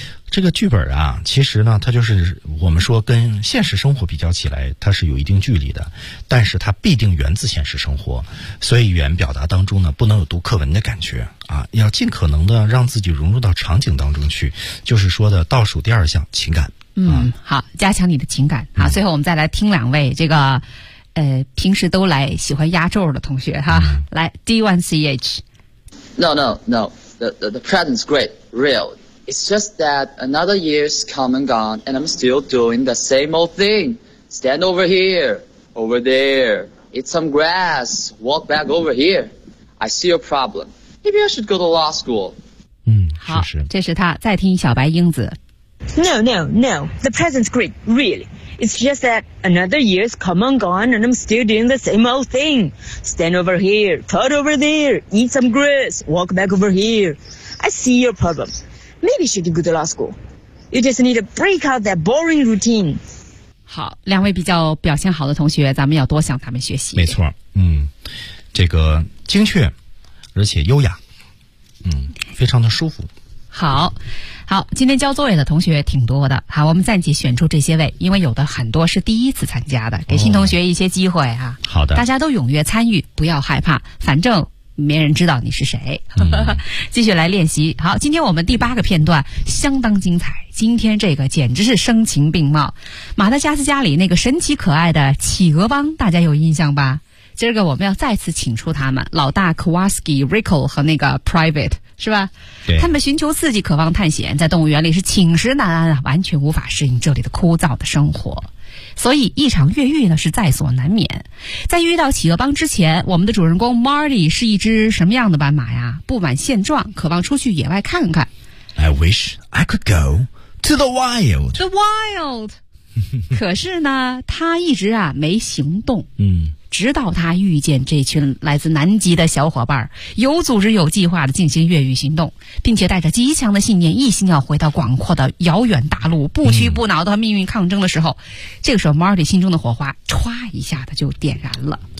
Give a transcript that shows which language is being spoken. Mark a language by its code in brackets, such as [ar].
[zh] 这个剧本啊，其实呢它就是我们说跟现实生活比较起来它是有一定距离的，但是它必定源自现实生活，所以语言表达当中呢不能有读课文的感觉啊，要尽可能的让自己融入到场景当中去，就是说的倒数第二项情感。嗯，好，加强你的情感。好，最后我们再来听两位这个平时都来喜欢压轴的同学哈。来 D1CH。 [en] No, the present's great, realIt's just that another year's come and gone, and I'm still doing the same old thing. Stand over here, over there, eat some grass, walk back over here. I see your problem. Maybe I should go to law school. [zh] 嗯，好，是，这是他。再听小白英子。 [en] No, the present's great, really. It's just that another year's come and gone, and I'm still doing the same old thing. Stand over here, cut over there, eat some grass, walk back over here. I see your problem. Maybe should go to law school. You just need to break out that boring routine. [zh] 好，两位比较表现好的同学，咱们要多向他们学习。没错，嗯，这个精确，而且优雅，嗯，非常的舒服。好，好，今天交作业的同学挺多的。好，我们暂且选出这些位，因为有的很多是第一次参加的，给新同学一些机会啊。哦，好的，大家都踊跃参与，不要害怕，反正。没人知道你是谁。继续来练习。好，今天我们第八个片段相当精彩，今天这个简直是声情并茂。马达加斯加里那个神奇可爱的企鹅帮，大家有印象吧？今儿个我们要再次请出他们，老大 Kowalski、 Rico 和那个 Private 是吧？对，他们寻求刺激，渴望探险，在动物园里是寝食难安啊，完全无法适应这里的枯燥的生活，所以一场越狱呢是在所难免。在遇到企鹅帮之前，我们的主人公 Marty 是一只什么样的斑马呀？不满现状，渴望出去野外看看。 [en] I wish I could go to the wild. The wild. [zh] 可是呢，他一直啊没行动。直到他遇见这群来自南极的小伙伴，有组织有计划的进行越狱行动，并且带着极强的信念，一心要回到广阔的遥远大陆，不屈不挠的命运抗争的时候，这个时候 Marty 心中的火花唰一下子就点燃了，